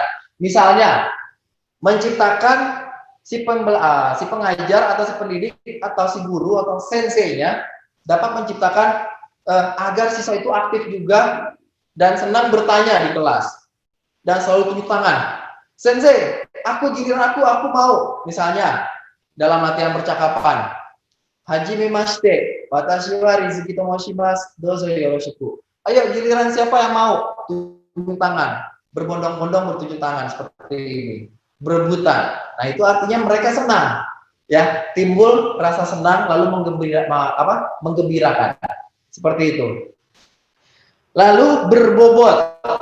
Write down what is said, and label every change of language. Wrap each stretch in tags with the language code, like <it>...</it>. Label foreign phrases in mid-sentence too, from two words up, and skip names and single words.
<id>Misalnya, menciptakan si pengajar atau si pendidik atau si guru atau sensei-nya dapat menciptakan agar siswa itu aktif juga dan senang bertanya di kelas dan selalu tunjuk tangan. Sensei, giliran aku mau. Misalnya dalam latihan percakapan,</id> <ja>はじめまして、私は Rizky と申します、どうぞよろしく.</ja> <id>Ayo, giliran siapa yang mau? Tunjuk tangan, berbondong-bondong bertunjuk tangan seperti ini, berebutan. Nah, itu artinya mereka senang, ya, timbul rasa senang lalu menggembirakan. Seperti itu. Lalu berbobot.</id>